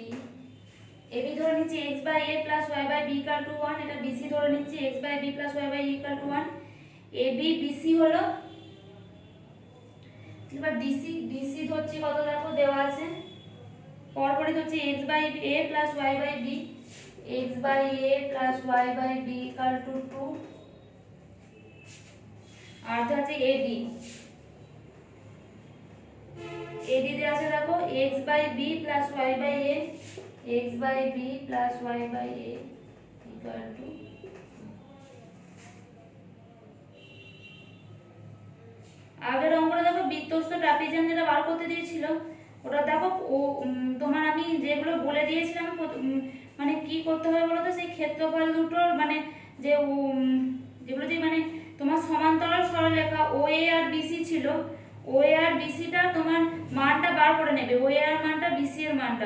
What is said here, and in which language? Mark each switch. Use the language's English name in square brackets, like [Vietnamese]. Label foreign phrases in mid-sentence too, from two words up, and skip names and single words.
[Bangla] AB ধরে নিচ্ছি x/a + y/b = 1, এটা BC ধরে নিচ্ছি x/b + y/e = 1। AB BC হলো, এবার DC ধরছি কত দেখো দেওয়া আছে পরপরই হচ্ছে x/a + y/b, x/a + y/b = 2, আর আছে AD দেওয়া আছে দেখো x/b + y/a, x/b + y/a = আগের অঙ্কটা দেখো বৃত্তস্থ ট্রাপিজিয়াম যেটা বার করতে দিয়েছিল ওটা দেখো তোমার আমি যেগুলো বলে দিয়েছিলাম মানে কি করতে হবে বলো তো, সেই ক্ষেত্রফল দুটোর মানে যে যেগুলো যে মানে তোমার সমান্তরাল সরলরেখা OA আর BC ছিল, OA আর BCটা তোমার মানটা বার করে নেবে, OA এর মানটা BC এর মানটা।